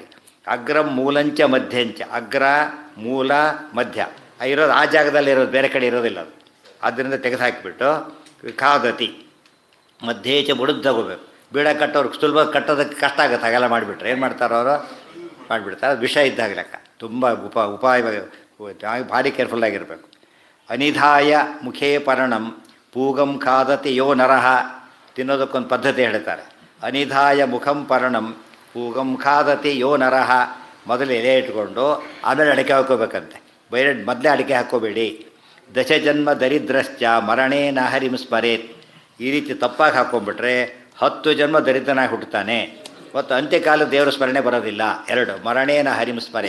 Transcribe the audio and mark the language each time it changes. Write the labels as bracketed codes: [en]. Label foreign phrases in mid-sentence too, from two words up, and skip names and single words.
[sa] ಅಗ್ರಂ ಮೂಲಂಚ ಮಧ್ಯಂಚ, [kn] ಅಗ್ರ ಮೂಲ ಮಧ್ಯ ಇರೋದು ಆ ಜಾಗದಲ್ಲಿ ಇರೋದು, ಬೇರೆ ಕಡೆ ಇರೋದಿಲ್ಲ ಅದು. ಆದ್ದರಿಂದ ತೆಗೆದು ಹಾಕಿಬಿಟ್ಟು [sa] ಖಾದತಿ ಮಧ್ಯೇಚ [kn] ಬುಡದ್ದು ತಗೋಬೇಕು. ಬೀಡ ಕಟ್ಟೋರು ಸುಲಭ ಕಟ್ಟೋದಕ್ಕೆ ಕಷ್ಟ ಆಗುತ್ತೆ. ಹಾಗೆಲ್ಲ ಮಾಡಿಬಿಟ್ರೆ ಏನು ಮಾಡ್ತಾರೋ ಅವರು ಮಾಡಿಬಿಡ್ತಾರೆ. ಅದು ವಿಷ ಇದ್ದಾಗ ಲೆಕ್ಕ. ತುಂಬ ಉಪಾಯ ಭಾರಿ ಕೇರ್ಫುಲ್ಲಾಗಿರಬೇಕು. [sa] ಅನಿಧಾಯ ಮುಖೇ ಪರಣಂ ಪೂಗಂ ಖಾದತಿ ಯೋ ನರಹ. [kn] ತಿನ್ನೋದಕ್ಕೊಂದು ಪದ್ಧತಿ ಹೇಳ್ತಾರೆ. [sa] ಅನಿಧಾಯ ಮುಖಂ ಪರಣಂ ಪೂಗಂ ಖಾದತಿ ಯೋ ನರಹ. [kn] ಮೊದಲು ಎಲೆ ಇಟ್ಕೊಂಡು ಆಮೇಲೆ ಅಡಿಕೆ ಹಾಕ್ಕೋಬೇಕಂತೆ. ಬೇರೆ ಮೊದಲೇ ಅಡಿಕೆ ಹಾಕ್ಕೋಬೇಡಿ. [sa] ದಶಜನ್ಮ ದರಿದ್ರಶ್ಚ ಮರಣೇನ ಹರಿಂ ಸ್ಮರೇತ್. [kn] ಈ ರೀತಿ ತಪ್ಪಾಗಿ ಹಾಕ್ಕೊಂಡ್ಬಿಟ್ರೆ 10 ಜನ್ಮ ದರಿದ್ರನಾಗಿ ಹುಟ್ಟುತ್ತಾನೆ ಮತ್ತು ಅಂತ್ಯಕಾಲ ದೇವರ ಸ್ಮರಣೆ ಬರೋದಿಲ್ಲ. [sa] 2 ಮರಣೇನ ಹರಿಂ ಸ್ಮರೆ.